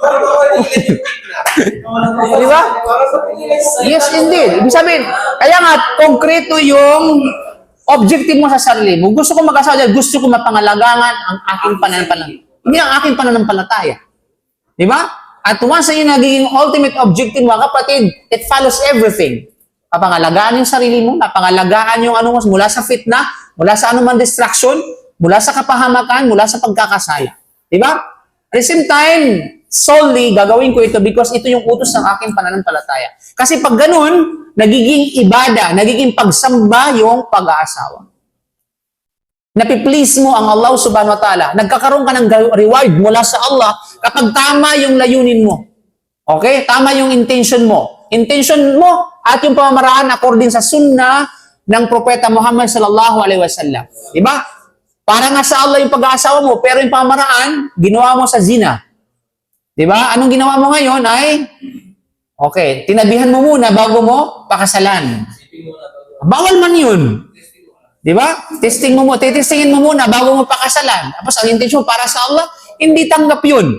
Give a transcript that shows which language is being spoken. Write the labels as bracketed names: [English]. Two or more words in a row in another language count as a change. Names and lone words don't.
[Filipino] Di ba? [English] Yes, indeed. [Filipino] Ibig sabihin, kaya nga, konkreto yung objective mo sa sarili mo. Gusto ko mag-asawa dahil gusto ko mapangalagaan ang aking pananampalataya. Hindi ang aking pananampalataya. Di ba? At once na yung nagiging [English] ultimate objective, [Filipino] mga kapatid, [English] it follows everything. [Filipino] Papangalagaan yung sarili mo, napangalagaan yung ano mo, mula sa fitna, mula sa anuman distraction, mula sa kapahamakan, mula sa pagkakasala. Di ba? [English] At the same time, [Filipino] solely gagawin ko ito because ito yung utos ng aking pananampalataya. Kasi pag ganun, nagiging ibada, nagiging pagsamba yung pag-aasawa. Napiplease mo ang Allah [Arabic] سبحانه وتعالى. [Filipino] Nagkakaroon ka ng reward mula sa Allah kapag tama yung layunin mo. Okay? Tama yung intention mo. Intention mo at yung pamamaraan according sa sunnah ng Propeta Muhammad [Arabic] صلى الله عليه وسلم. [Filipino] Diba? Para nga sa Allah yung pag-aasawa mo, pero yung pamamaraan, ginawa mo sa zina. Diba? Anong ginawa mo ngayon ay, okay, tinabihan mo muna bago mo pakasalan. Bawal man yun. Diba? Titistingin mo muna bago mo pakasalan. Tapos ang intensyon para sa Allah, hindi tanggap yun.